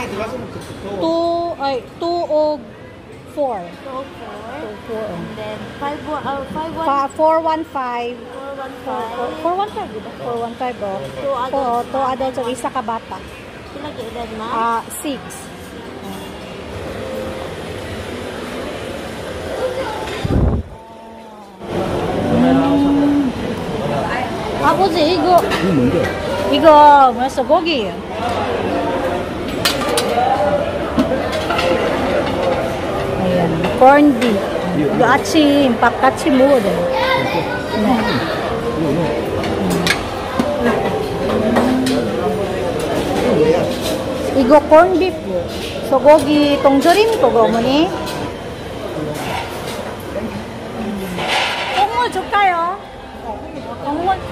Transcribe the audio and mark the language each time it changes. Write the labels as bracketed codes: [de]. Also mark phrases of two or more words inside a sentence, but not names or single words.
[ceb] 2 og 4. 204. [en] And then, 415. 415. 415, [ceb] diba? 415, oh. 2 adults, so isa ka bata. Pila ka edad, ma'am? 6. [ko] 아버지 이거 뭔데? 이거 뭐였어? 고기. [en] Ayan, corned beef. [ko] 이거 아침 밥 같이 먹어야 돼. 이거 [en] corned beef. [ko] 소고기 동조림 그거 어머니. 콩물 줄까요? 콩물.